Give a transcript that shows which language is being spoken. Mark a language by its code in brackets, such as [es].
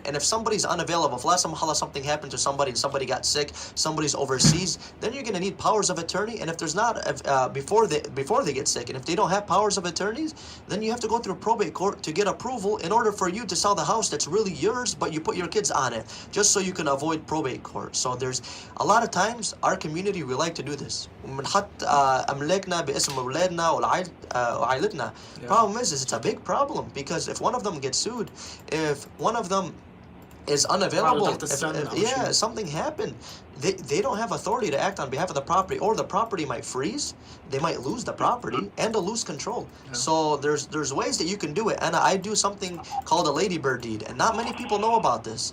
[en] And if somebody's unavailable, if last time something happened to somebody and somebody got sick, somebody's overseas, then you're going to need powers of attorney. And if there's not, before they get sick, and if they don't have powers of attorneys, then you have to go through probate court to get approval in order for you to sell the house that's really yours, but you put your kids on it, just so you can avoid probate court. So there's a lot of times, our community, we like to do this. [ar] بنحط أملاكنا باسم أولادنا وعائلتنا. [en] Problem is it's a big problem because if one of them gets sued, if one of them is unavailable, if something happened, they don't have authority to act on behalf of the property, or the property might freeze, they might lose the property and they'll lose control. So there's ways that you can do it, and I do something called a ladybird deed, and not many people know about this.